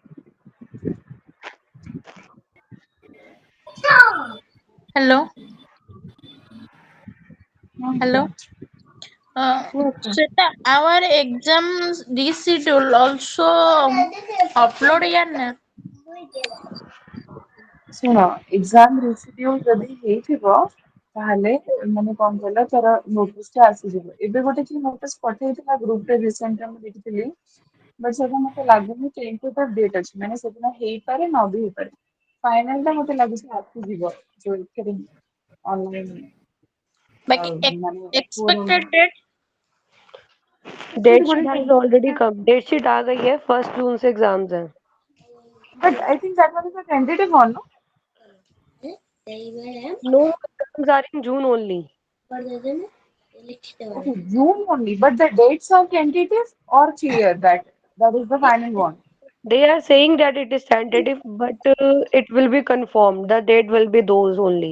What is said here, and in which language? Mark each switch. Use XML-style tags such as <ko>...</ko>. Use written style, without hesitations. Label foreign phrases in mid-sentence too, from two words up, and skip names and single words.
<en>Hello, Okay. hello. Yes, sir. Shweta, our exams reschedule also upload here.</en> <or>ଶୁଣ</or> <en>exam reschedule</en> <or>ଯଦି ହେଇଥିବ ତାହେଲେ ମାନେ କଣ କହିଲ ତାର ନୋଟିସ ଟା ଆସିଯିବ। ଏବେ ଗୋଟେ କି ନୋଟିସ ପଠେଇଥିଲା ଗ୍ରୁପରେ ରିସେଣ୍ଟଲି ମୁଁ ଦେଖିଥିଲି ବଟ୍ ସେଟା ମତେ ଲାଗୁନି</or> <en>tentative date</en> <or>ଅଛି ମାନେ ସେଦିନ ହେଇପାରେ ନ ବି ହେଇପାରେ। ଫାଇନାଲ ଟା ମତେ ଲାଗୁଛି ଆସିଯିବ ଯୋଉ ଏଥିରେ ଅନଲାଇନ</or> <en>Like</en> <or>ମାନେ ଫୋନ</or> <en>expected date. date sheet has already come</en> <hi>डेट शीट आ गई है 1 जून से एग्जाम्स हैं</hi> <en>but I think that was a tentative one no no exams are in June only okay June only but the dates are tentative or clear that that is the final one. they are saying that it is tentative but it will be confirmed the date will be those only</en>